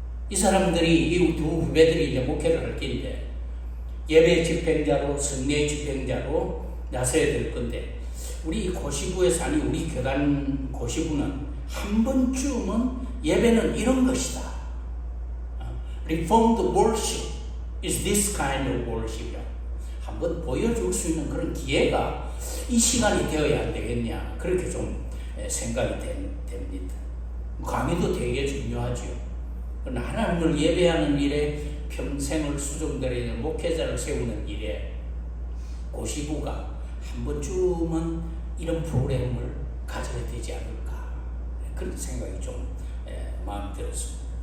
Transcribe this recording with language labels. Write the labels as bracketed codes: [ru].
[ko] 이 사람들이 이 두 후배들이 이제 목회를 할 텐데 예배 집행자로 성례 집행자로 나서야 될 건데 우리 고시부에서 아니 우리 교단 고시부는 한 번쯤은 예배는 이런 것이다. [en] Reformed worship is this kind of worship. [ko] 한번 보여줄 수 있는 그런 기회가 이 시간이 되어야 안 되겠냐 그렇게 좀 생각이 됩니다. 강의도 되게 중요하죠. 그러나 하나님을 예배하는 일에 평생을 수종들에 목회자를 세우는 일에 고시부가 한 번쯤은 이런 프로그램을 가져야 되지 않을까 그런 생각이 좀 마음에 들었습니다.